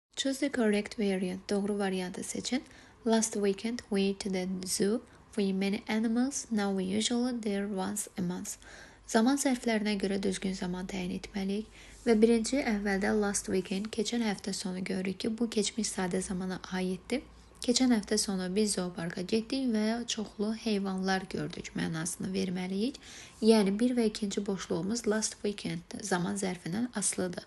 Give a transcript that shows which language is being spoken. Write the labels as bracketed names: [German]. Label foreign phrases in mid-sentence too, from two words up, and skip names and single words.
[English] Choose the correct variant. [Azerbaijani] Doğru variantı seçin. [English] Last weekend we went to the zoo. We many animals. Now we usually there once a month. [Azerbaijani] Zaman zərflərinə görə düzgün zaman təyin etməliyik. Və birinci əvvəldə [English] last weekend, [Azerbaijani] keçən həftə sonu görürük ki, bu keçmiş sadə zamana aiddir. Keçən həftə sonu biz zooparka getdik və çoxlu heyvanlar gördük mənasını verməliyik. Yəni, bir və ikinci boşluğumuz [English] last weekend [Azerbaijani] zaman zərfindən asılıdır.